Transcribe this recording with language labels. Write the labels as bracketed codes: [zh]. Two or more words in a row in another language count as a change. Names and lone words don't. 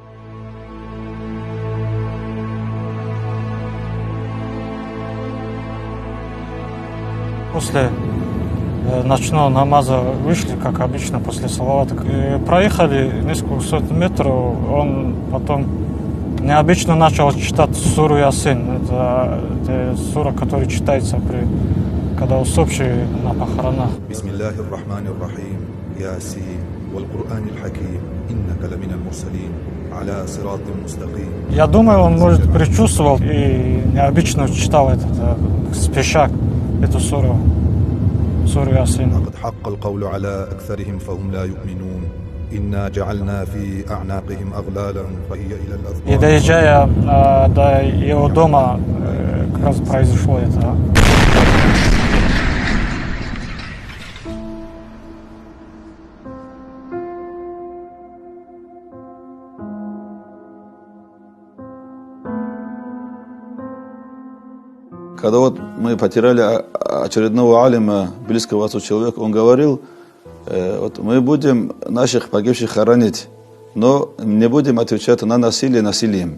[ru] После ночного намаза вышли, как обычно, после салавата. Проехали несколько сот метров, он потом необычно начал читать суру Ясин. Это сура, которая читается, когда усопшие на похоронах. [ar] بسم الله الرحمن الرحيم. يس. والقرآن الحكيم. إنك لمن المرسلين. على صراط مستقيم. [ru] Я думаю, он, может, предчувствовал и необычно читал спеша эту суру. Суру Ясин. [ar] لقد حق القول على أكثرهم فهم لا يؤمنون. إنا جعلنا في أعناقهم أغلالا فهي إلى الأذقان. [ru] И доезжая до его дома, как раз произошло это. Когда мы потеряли очередного алима, близкого отцу человека, он говорил, мы будем наших погибших хоронить, но не будем отвечать на насилие насилием.